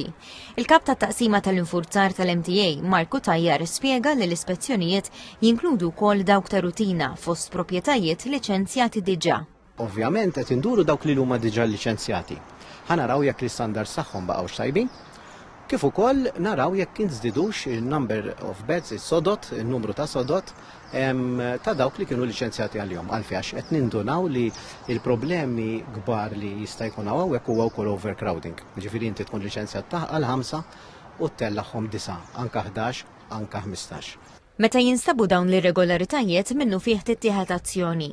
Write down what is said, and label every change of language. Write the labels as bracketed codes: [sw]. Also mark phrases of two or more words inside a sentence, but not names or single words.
[mt] Il-kap tat-taqsima tal-infurzar tal-MTA Marku Tajjar spjega li l-ispezzjonijiet jinkludu wkoll dawk ta' rutina fost proprjetajiet liċenzjati diġà. Ovvjament qed induru dawk li huma diġà liċenzjati. Ħanaraw jekk l-istandards tagħhom baqgħux tajbin, kif ukoll naraw jekk inżdidux il- [en] number of beds, [mt] is-sodot, in-numru ta' sodot ta' dawk li kienu liċenzjati għal-jom. Għalfejn qed nindunaw li il-problemi kbar li jista' jkun hawnhekk huwa wkoll overcrowding. Ġifieri inti tkun liċenzjat għal 5 u ttellaħħom 9, anke 11, anke 15. Meta jinstabu dawn l-irregolaritajiet minnu fih tittieħed azzjoni.